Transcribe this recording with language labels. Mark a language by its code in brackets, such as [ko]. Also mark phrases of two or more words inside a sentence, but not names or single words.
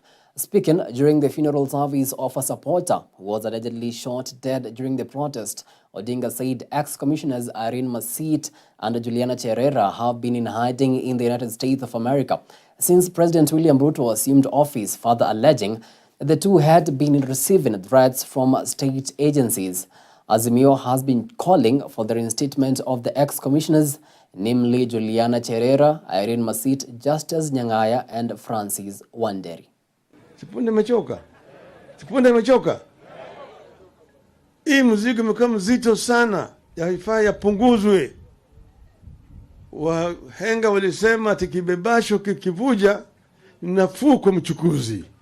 [en] Speaking during the funeral service of a supporter who was allegedly shot dead during the protest, Odinga said ex-commissioners Irene Masit and Juliana Cherera have been in hiding in the United States of America since President William Ruto assumed office, further alleging that the two had been receiving threats from state agencies. Azimio has been calling for the reinstatement of the ex-commissioners, namely Juliana Cherera, Irene Masit, Justice Nyang'aya, and Francis Wanderi. [sw] Sipunde mechoka. Hii mzigo imekuwa mzito sana, yaifaa yapunguzwe. Wahenga walisema tikibebasho kikivuja nafuu kwa mchukuzi.